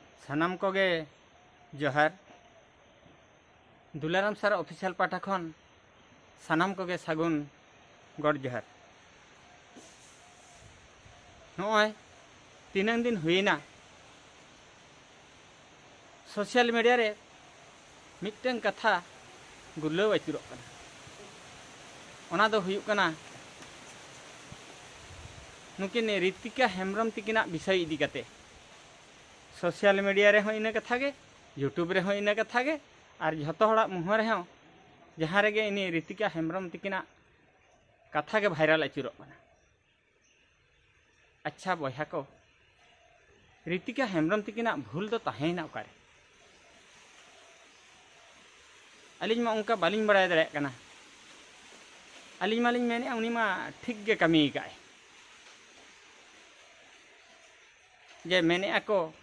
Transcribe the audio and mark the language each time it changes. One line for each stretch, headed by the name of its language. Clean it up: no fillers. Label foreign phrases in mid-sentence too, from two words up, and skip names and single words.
Santali: सानाम कोगे जोहार दुलाराम सर ऑफिशियल पाठा खन सानाम कोगे सागुन गड़ जोहार नॉय तीन दिन हुईना
English: social media
Santali: रे मिट्टन कथा गुरलाव आचुरोग कना ओना दो हुयुग कना नुकिन ऋतिका हेम्ब्रम तिकिना विषय इदी कते
English: social media
Santali: रे हो इना कथा गे यूट्यूब रे हो इना कथा गे और झतो हड़ा मुह रे हो जहाँ रे गे इनी ऋतिका हेम्ब्रम तिकिना कथा गे भाइराल आचुरोग कना। अच्छा बया को ऋतिका हेम्ब्रम तिकिना भूल दो ताहेना ओकारे अलिंग मा उनका बालिंग बड़ाय दड़े कना अलिंग मालिंग मेने उनी मा ठीक गे कमी काय जे मेने ako